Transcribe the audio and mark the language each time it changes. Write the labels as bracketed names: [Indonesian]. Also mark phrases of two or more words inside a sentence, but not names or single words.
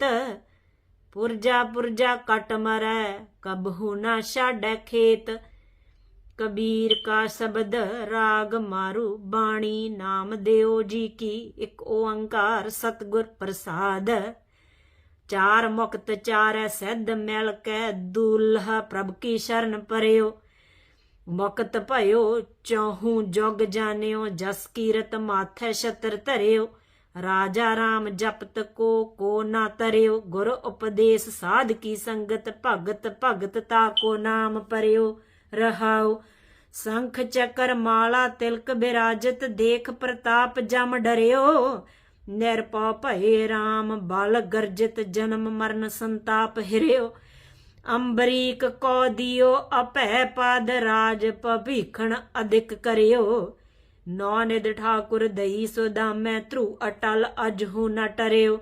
[Hindi] पुरजा पुरजा कट मरै, कबहू ना छाड़ै खेत। कबीर का शब्द राग मारू बाणी, नाम देओ जी की एक ओंकार सतगुर प्रसाद। चार मुक्त चारै सिद्ध मिल कै, दूल्हा प्रभ की शरण परयो। मुक्त भयो चौहू जुग जानियो, जस कीरत माथै छत्र धरियो। राजा राम जपत को ना तरियो, गुर उपदेश साध की संगत। भगत भगत ताको नाम परियो रहाओ। शंख चक्र माला तिलक बिराजत, देख प्रताप जम डरियो। निरपौ भये राम बल गर्जित, जन्म मरण संताप हिरियो। अंबरीक को दियो अपै पद, राज भभीखण अधिक करियो। नौ निध ठाकुर दई सुदामै, ध्रु अटल अजहू न टरियो।